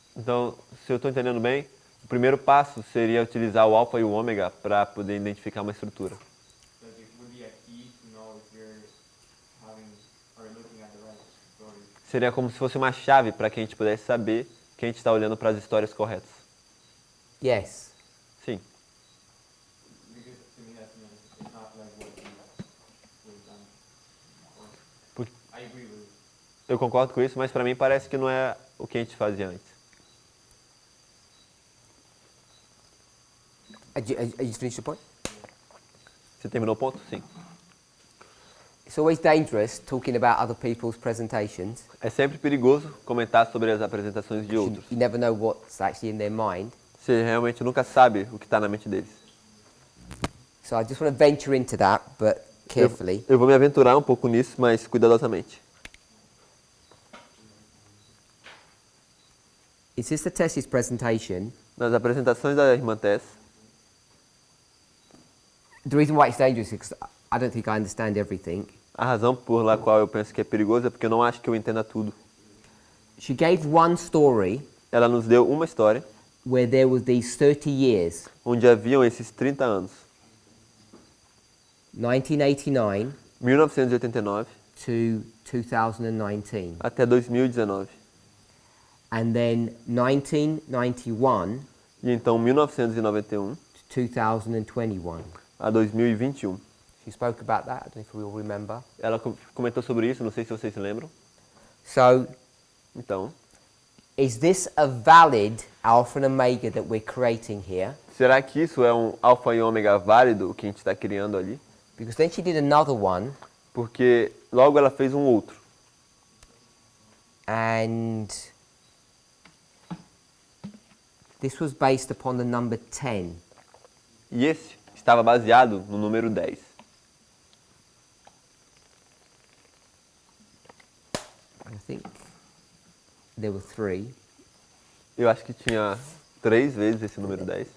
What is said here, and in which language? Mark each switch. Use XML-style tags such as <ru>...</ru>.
<pt>então, se eu estou entendendo bem, o primeiro passo seria utilizar o alfa e o ômega para poder identificar uma estrutura.</pt> <en>Like it would be a key to know if you're having or looking at the right story.</en> <pt>Seria como se fosse uma chave para que a gente pudesse saber que a gente está olhando para as histórias corretas.</pt> <en>Yes.</en> <pt>Sim,</pt> <en>Because to me that's it's not like what we've done. Or,</en> <pt>Por-</pt> <en>I agree with it.</en> <pt>eu concordo com isso, mas para mim parece que não é o que a gente fazia antes.</pt> <en>You finished the point?</en> <pt>Você terminou o ponto? Sim.</pt> <en>It's always dangerous talking about other people's presentations.</en> <pt>É sempre perigoso comentar sobre as apresentações de outros.</pt> <en>You never know what's actually in their mind.</en> <pt>Você realmente nunca sabe o que está na mente deles.</pt> <en>So I just want to venture into that, but carefully.</en> <pt>Eu vou me aventurar um pouco nisso, mas cuidadosamente.</pt> <en>In Sister Tess's presentation,</en> <pt>Nas apresentações da irmã Tess,</pt> <en>the reason why it's dangerous is because I don't think I understand everything.</en> <pt>a razão por la qual eu penso que é perigoso é porque eu não acho que eu entenda tudo.</pt> <en>She gave one story</en> <pt>Ela nos deu uma história</pt> <en>where there was these 30 years,</en> <pt>onde haviam esses 30 anos,</pt> <en>1989</en> <pt>1989</pt> <en>to 2019,</en> <pt>até 2019.</pt> <en>and then 1991</en> <pt>E então 1991</pt> <en>to 2021.</en> <pt>a 2021.</pt> <en>She spoke about that. I don't know if we all remember.</en> <pt>Ela comentou sobre isso, não sei se vocês se lembram.</pt> <en>So,</en> <pt>Então,</pt> <en>is this a valid alpha and omega that we're creating here?</en> <pt>será que isso é um alfa e ômega válido, o que a gente está criando ali?</pt> <en>Because then she did another one,</en> <pt>Porque logo ela fez um outro.</pt> <en>and this was based upon the number 10.</en> <pt>E esse estava baseado no número 10.</pt> <en>I think there were 3.</en> <pt>Eu acho que tinha 3 vezes esse número 10.</pt>